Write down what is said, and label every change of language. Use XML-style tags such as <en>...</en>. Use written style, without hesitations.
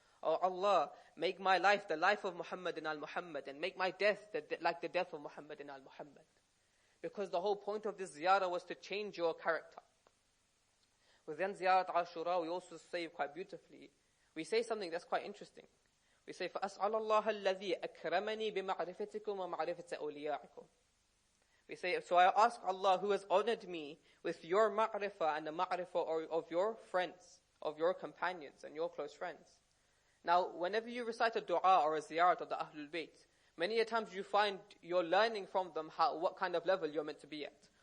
<en>Oh Allah, make my life the life of Muhammad and al-Muhammad, and make my death like the death of Muhammad and al-Muhammad. Because the whole point of this ziyarah was to change your character. Within Ziyarat Ashura, we also say quite beautifully, we say something that's quite interesting. We say,</en> <ar>فَأَسْأَلَ اللَّهَ الَّذِي أَكْرَمَنِي بِمَعْرِفَتِكُمْ وَمَعْرِفَةِ أَوْلِيَاءِكُمْ.</ar> <en>We say, so I ask Allah who has honored me with your ma'rifah and the ma'rifah of your friends, of your companions and your close friends. Now, whenever you recite a dua or a ziyarat of the Ahlul Bayt, many a times you find you're learning from them what kind of level you're meant to be at.</en>